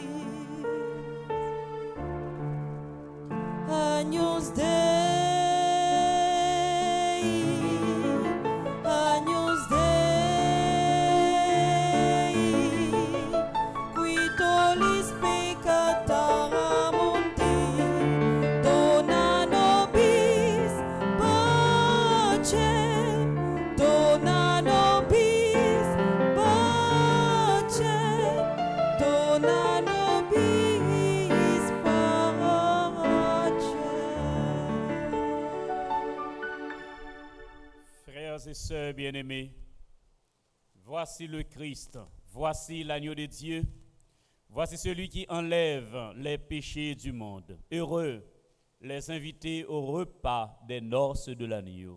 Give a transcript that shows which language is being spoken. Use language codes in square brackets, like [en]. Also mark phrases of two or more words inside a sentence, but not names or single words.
[la] Agnus Dei, Agnus Dei, qui tollis peccata mundi, dona nobis pacem, dona nobis pacem, dona nobis pacem. [fr] Frères et sœurs bien-aimés, voici le Christ, voici l'agneau de Dieu, voici celui qui enlève les péchés du monde. Heureux les invités au repas des noces de l'agneau.